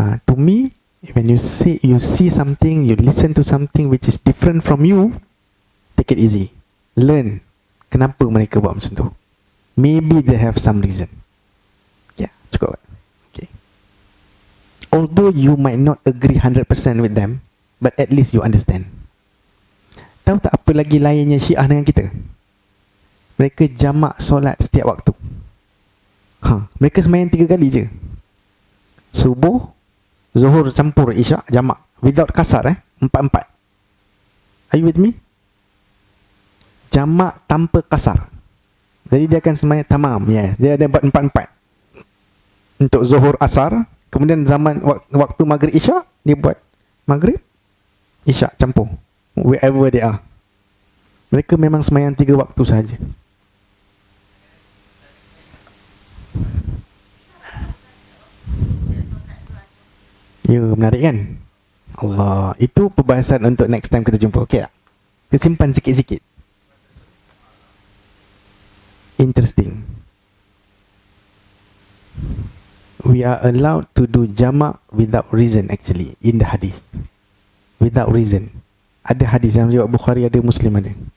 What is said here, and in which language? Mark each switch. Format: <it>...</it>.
<en>To me, when you see something, you listen to something which is different from you, take it easy.</en> <ms>Learn kenapa mereka buat macam tu.</ms> <en>Maybe they have some reason.</en> <ms>Cukup. Okay.</ms> <en>Although you might not agree 100% with them, but at least you understand.</en> <ms>Tahu tak apa lagi lainnya Syiah dengan kita? Mereka jamak solat setiap waktu. Mereka sembahyang 3 kali je. Subuh, Zuhur campur Isyak, jamak.</ms> <en>Without kasar 4-4. Are you with me?</en> <ms>Jamak tanpa kasar. Jadi dia akan sembahyang tamam. Dia ada 4-4. Untuk Zuhur, Asar. Kemudian zaman waktu Maghrib, Isyak, dia buat Maghrib, Isyak campur.</ms> <en>Wherever they are.</en> <ms>Mereka memang sembahyang 3 waktu sahaja. Menarik kan? Allah. Itu perbahasan untuk</ms> <en>next time</en> <ms>kita jumpa. Okay tak? Kita simpan sikit-sikit.</ms> <en>Interesting. We are allowed to do jamak without reason actually in the hadith. Without reason.</en> <ms>Ada hadis yang riwayat Bukhari, ada Muslim ada.</ms>